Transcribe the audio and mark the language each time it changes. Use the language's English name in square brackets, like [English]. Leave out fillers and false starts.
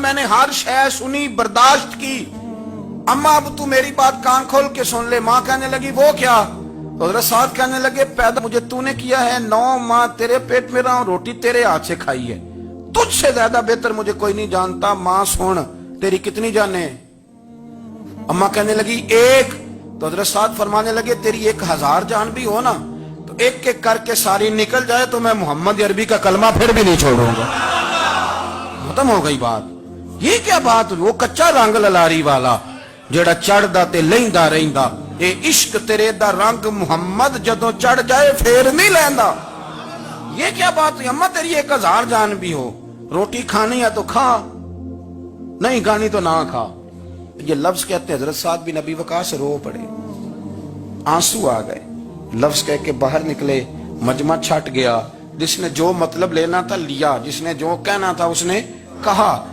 [Urdu] میں نے ہر شے سنی, برداشت کی. اماں اب تو میری بات کان کھول کے سن لے. ماں کہنے لگی وہ کیا؟ تو حضرت سعد کہنے لگے پیدا مجھے تو نے کیا ہے, 9 ماہ تیرے پیٹ میں رہا ہوں, روٹی تیرے ہاتھ سے کھائی ہے, تجھ سے زیادہ بہتر مجھے کوئی نہیں جانتا. ماں سن تیری کتنی جانیں؟ اماں کہنے لگی 1. تو حضرت سعد فرمانے لگے تیری 1000 جان بھی ہو نا تو ایک ایک کر کے ساری نکل جائے تو میں محمد عربی کا کلمہ پھر بھی نہیں چھوڑوں گا. ختم ہو گئی بات. یہ کیا بات؟ [Punjabi] وہ کچا رنگ للاری والا جڑا چڑھدا تے لیندا رہندا, اے عشق تیرے دا رنگ محمد جدوں چڑھ جائے پھر نہیں لیندا. [Urdu] یہ کیا بات؟ اماں تیری 1000 جان بھی ہو, روٹی کھانی ہے تو کھا, نہیں کھانی تو نہ کھا. یہ لفظ کہتے ہیں حضرت سعد بن ابی وقاص رو پڑے, آنسو آ گئے. لفظ کہہ کے باہر نکلے, مجمع چھٹ گیا. جس نے جو مطلب لینا تھا لیا, جس نے جو کہنا تھا اس نے کہا.